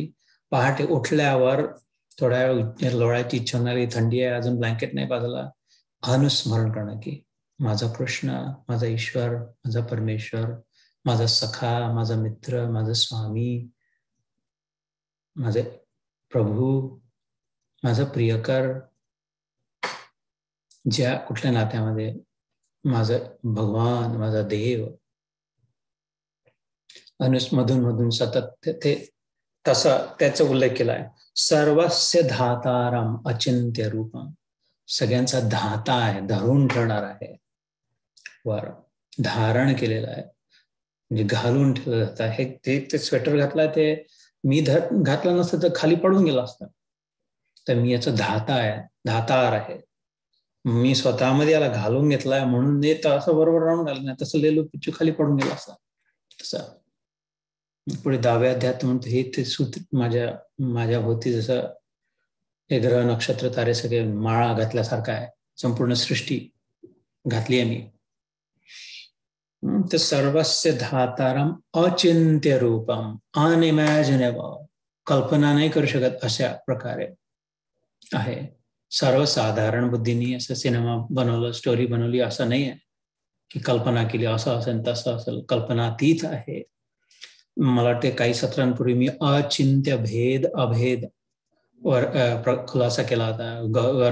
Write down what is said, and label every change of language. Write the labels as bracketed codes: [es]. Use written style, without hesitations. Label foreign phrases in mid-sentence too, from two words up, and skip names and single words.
[mr] पहाटे उठल्यावर थोड्या वेळ लोळायची इच्छा होणारी, थंडी आहे, अजून ब्लँकेट नाही बाजूला, अनुस्मरण करणं की माझा कृष्ण, माझा ईश्वर, माझा परमेश्वर, माझा सखा, माझा मित्र, माझा स्वामी, माझे प्रभू, माझा प्रियकर, ज्या कुठल्या नात्यामध्ये, माझा भगवान, माझा देव. मधून सतत ते तसा त्याचा उल्लेख केलाय. [sa] सर्वस्य धातारम अचिंत्य रूपम, [mr] सगळ्यांचा धाता आहे, धरून ठेवणार आहे, वर धारण केलेलं आहे, म्हणजे घालून ठेवलं जात आहे. ते स्वेटर घातलाय, ते मी घातलं नसतं तर खाली पडून गेलं असतं. तर मी याचा धाता आहे, धातार आहे, मी स्वतःमध्ये याला घालून घेतलाय म्हणून असं बरोबर राहून घालत नाही, तसं लेलो पिच्चू खाली पडून गेला असता. तसं पुढे 10व्या अध्यायात म्हणतो, हे ते सूत्र माझ्या भोवती जसं हे ग्रह नक्षत्र तारे सगळे माळा घातल्यासारखा आहे, संपूर्ण सृष्टी घातली आहे मी. [sa] तर सर्वस्य धातारम अचिंत्य रूपम, अनइमॅजिनेबल, [mr] कल्पना नाही करू शकत अशा प्रकारे आहे. सर्वसाधारण बुद्धीने असं सिनेमा बनवलं, स्टोरी बनवली असं नाही आहे की कल्पना केली असं असेल तसं असेल. कल्पनातीत आहे. मला वाटते काही सत्रांपूर्वी मी [sa] अचिंत्य भेद अभेद [mr] वर खुलासा केला होता.